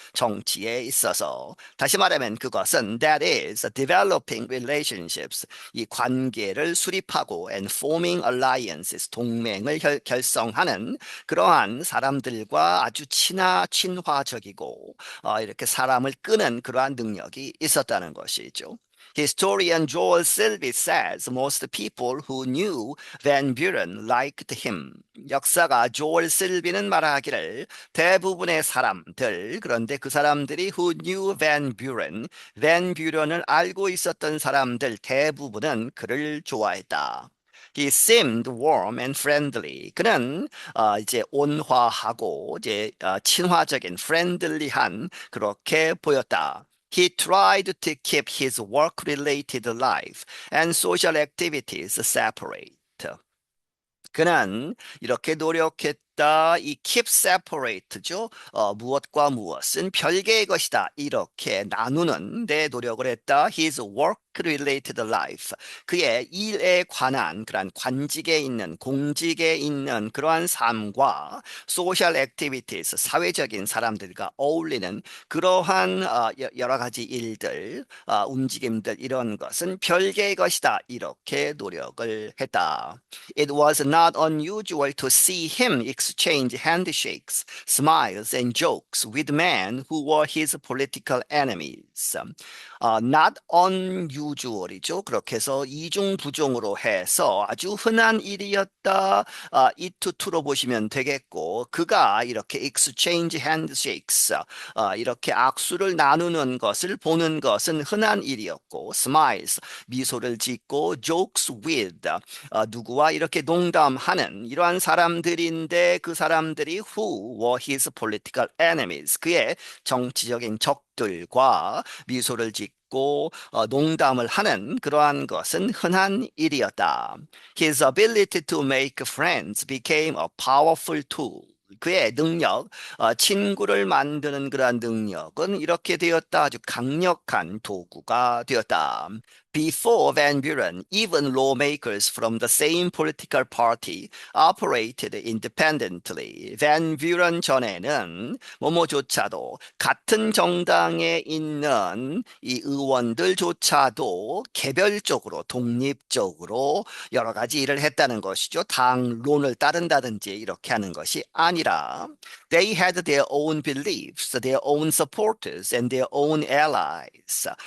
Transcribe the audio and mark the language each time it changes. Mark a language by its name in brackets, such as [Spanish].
[Korean] 정치에 있어서. 다시 말하면 그것은 [English] that is developing relationships, [Korean] 이 관계를 수립하고 [English] and forming alliances, [Korean] 동맹을 결성하는 그러한 사람들과 아주 친화적이고 이렇게 사람을 끄는 그러한 능력이 있었다는 것이죠. [English] Historian Joel Selby says most people who knew Van Buren liked him. [Korean] 역사가 조엘 실비는 말하기를 대부분의 사람들, 그런데 그 사람들이 [English] who knew Van Buren, [Korean] 밴 뷰런을 알고 있었던 사람들 대부분은 그를 좋아했다. [English] He seemed warm and friendly. [Korean] 그는 이제 온화하고 이제 친화적인 friendly한 그렇게 보였다. [English] He tried to keep his work-related life and social activities separate. [Korean] 그는 이렇게 노력했다. 이 keep separate죠. 무엇과 무엇은 별개의 것이다. 이렇게 나누는 데 노력을 했다. [English] His work-related life. [Korean] 그의 일에 관한 그러한 관직에 있는 공직에 있는 그러한 삶과 [English] social activities, [Korean] 사회적인 사람들과 어울리는 그러한 여러 가지 일들, 움직임들 이런 것은 별개의 것이다. 이렇게 노력을 했다. [English] It was not unusual to see him exchange handshakes, smiles, and jokes with men who were his political enemies. Not unusual이죠. [Korean] 그렇게 해서 이중부종으로 해서 아주 흔한 일이었다. 이투투로 보시면 되겠고 그가 이렇게 [English] exchange handshakes, [Korean] 이렇게 악수를 나누는 것을 보는 것은 흔한 일이었고 smiles, 미소를 짓고 jokes with, 누구와 이렇게 농담하는 이러한 사람들인데 그 사람들이 [English] who were his political enemies, [Korean] 그의 정치적인 적들과 미소를 짓고 농담을 하는 그러한 것은 흔한 일이었다. [English] His ability to make friends became a powerful tool. [Korean] 그의 능력, 친구를 만드는 그러한 능력은 이렇게 되었다. 아주 강력한 도구가 되었다. [English] Before Van Buren, even lawmakers from the same political party operated independently. [Korean] 밴 뷰런 전에는 뭐뭐조차도 같은 정당에 있는 이 의원들조차도 개별적으로 독립적으로 여러 가지 일을 했다는 것이죠. 당론을 따른다든지 이렇게 하는 것이 아니라 [English] they had their own beliefs, their own supporters, and their own allies.